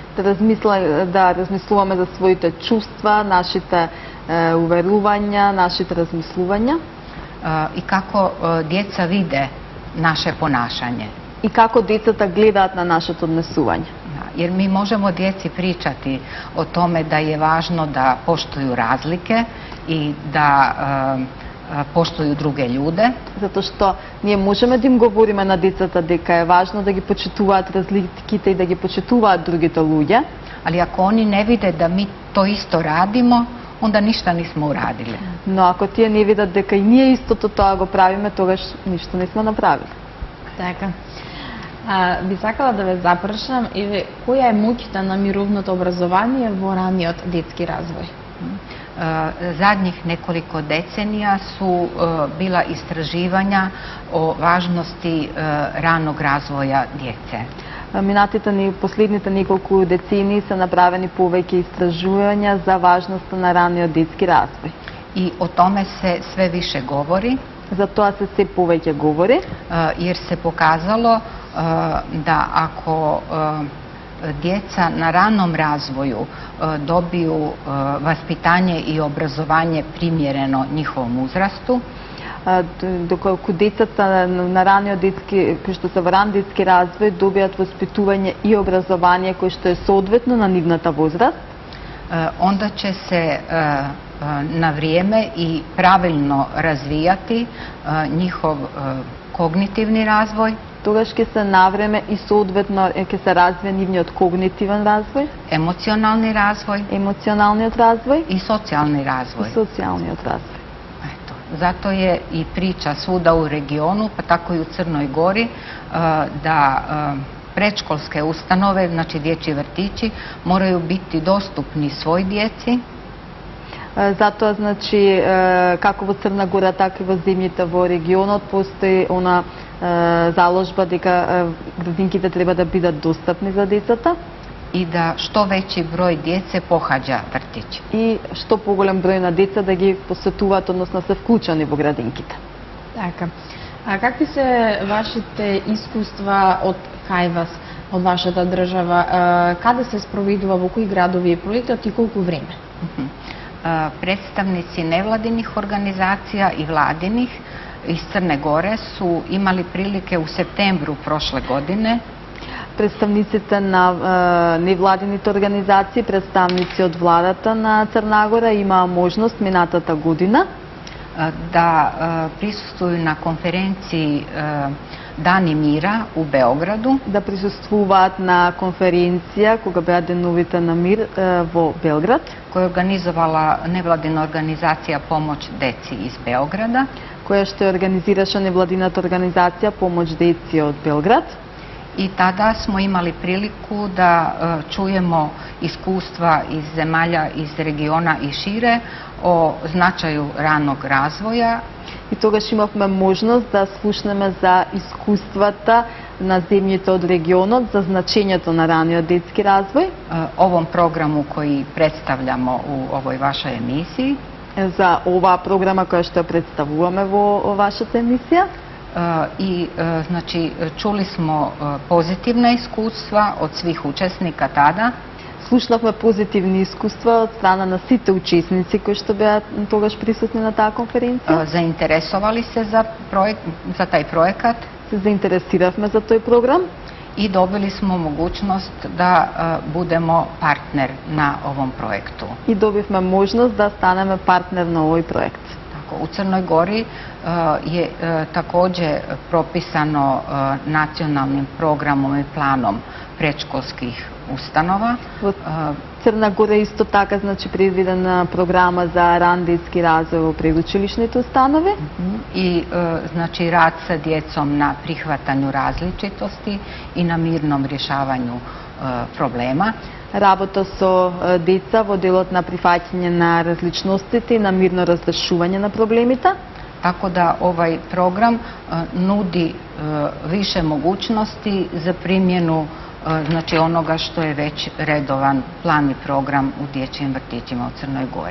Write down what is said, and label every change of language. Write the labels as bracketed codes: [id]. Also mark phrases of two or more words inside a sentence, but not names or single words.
[mk] Да размислуваме за своите чувства, нашите уверувања, нашите размислувања. [sr] I kako djeca vide naše ponašanje. [mk] И како децата гледаат на нашето однесување. [sr] Jer mi možemo djeci pričati o tome da je važno da poštuju razlike i da poštuju druge ljude. [mk] Затоа што ние можеме да им говориме на децата дека е важно да ги почитуваат разликите и да ги почитуваат другите луѓе. [sr] Ali ako oni ne vide da mi to isto radimo, onda ništa nismo uradili. [mk] Но ако тие не видат дека и ние истото тоа го правиме, тогаш ништо не сме направили. Така. Би сакала да ве запрашам, која е моќта на мировното образование во раниот детски развој? [sr] Zadnjih nekoliko decenija su bila istraživanja o važnosti ranog razvoja djece. [mk] Последните неколку децении се направени повеќе истражувања за важноста на раниот детски развој. [sr] I o tome se sve više govori. [mk] За тоа се се повеќе говори. [sr] Jer se pokazalo da ako djeca na ranom razvoju dobiju vaspitanje i obrazovanje primjereno njihovom uzrastu, [mk] доколку децата на раниот детски, кои што се во ран детски развој, добијат воспитување и образование кој што е соодветно на нивната возраст, [sr] onda će se na vrijeme i pravilno razvijati njihov kognitivni razvoj. [mk] Тогаш ќе се навреме и соодветно ќе се развие нивниот когнитивен развој, [sr] emocionalni razvoj, [mk] емоционалниот развој [sr] i socijalni razvoj. [mk] и социјалниот развој. [sr] Eto, zato je i priča svuda u regionu, pa tako i u Crnoj Gori, da predškolske ustanove, znači dječji vrtići, moraju biti dostupni svoj djeci. [mk] Затоа, значи, како во Црна Гора, така и во земјите во регионот, постои она заложба дека градинките треба да бидат достапни за децата. [sr] I da što veći broj djece pohađa vrtić. [mk] И што поголем број на деца да ги посетуваат, односно се вклучени во градинките. Така. А какви се вашите искуства од кај вас, од вашата држава? Каде се спроведува, во кои градови е проектот и колку време? [sr] Predstavnici nevladinih organizacija i vladinih iz Crne Gore su imali prilike u septembru prošle godine [mk] Представниците на невладините организации, представници од владата на Црна Гора имаа можност минатата година [sr] da prisustvuju na konferenciji Dani mira u Beogradu, [mk] да присуствуваат на конференција кога беа деновите на мир во Белград, [sr] koju je organizovala nevladina organizacija Pomoć deci iz Beograda. [mk] која што организираше невладината организација Помоќ деци од Белград. [sr] I tada smo imali priliku da čujemo iskustva iz zemalja iz regiona i šire o značaju ranog razvoja. [mk] И тогаш имавме можност да слушнеме за искуствата на земјите од регионот, за значењето на раниот детски развој. [sr] Ovom programu koji predstavljamo u ovoj vašoj emisiji. [mk] За оваа програма која што ја представуваме во вашата емисија. [sr] I znači čuli smo pozitivna iskustva od svih učesnika tada. [mk] Слушнавме позитивни искуства од страна на сите учесници кои што беа тогаш присутни на таа конференција. [sr] Zainteresovali se za taj projekat. [mk] Се заинтересиравме за тој програм. [sr] i dobili smo mogućnost da budemo partner na ovom projektu. [mk] И добивме можност да станеме партнер на овој проект. [sr] Tako, u Crnoj Gori je također propisano nacionalnim programom i planom predškolskih ustanova. [mk] Во Црна Гора исто така значи предвидена програма за ран детски развој во предучилишните установи [sr] I znači rad sa djecom na prihvatanju različitosti i na mirnom rješavanju problema. [mk] Работа со деца во делот на прифаќање на различностите и на мирно разрешување на проблемите. [sr] Tako da ovaj program nudi više mogućnosti za primjenu znači onoga što je već redovan plan i program u dječjim vrtićima u Crnoj Gori.